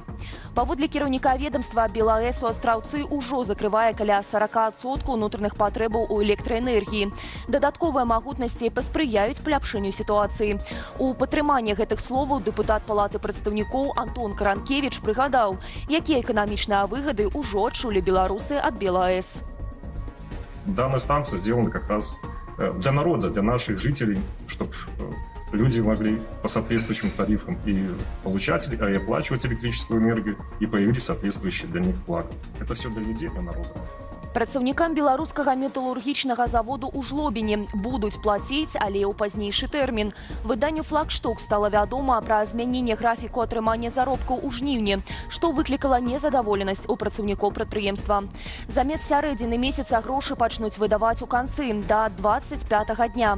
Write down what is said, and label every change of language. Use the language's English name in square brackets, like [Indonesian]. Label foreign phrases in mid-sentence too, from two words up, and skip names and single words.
[Belarusian] Паводле кіраўніка ведомства, БелАЭС у Астраўцы ўжо закрывае каля 40% унутраных патрэбаў у электраэнергіі. Дадатковыя магутнасці паспрыяюць паляпшэнню сітуацыі. У падтрыманні гэтых словаў дэпутат палаты прадстаўнікоў Антон Каранкевіч прыгадаў, якія [Russian] экономичные выгоды уже отчули белорусы от БелАЭС. Данная станция сделана как раз для народа, для наших жителей, чтобы люди могли по соответствующим тарифам и получать, и оплачивать электрическую энергию, и появились соответствующие для них блага. Это все для людей, для народа. [Belarusian] Прадстаўнікам беларускага металургічнага заводу ў Жлобіне будуць плаціць, але ў пазнейшы тэрмін. Выданню «Флагшток» стала вядома пра змяненне графіку атрымання заробкаў у жніўні, што выклікала незадаволенасць у працаўнікоў прадпрыемства. Замест сярэдзіны месяца грошы пачнуць выдаваць у канцы, да 25-го дня.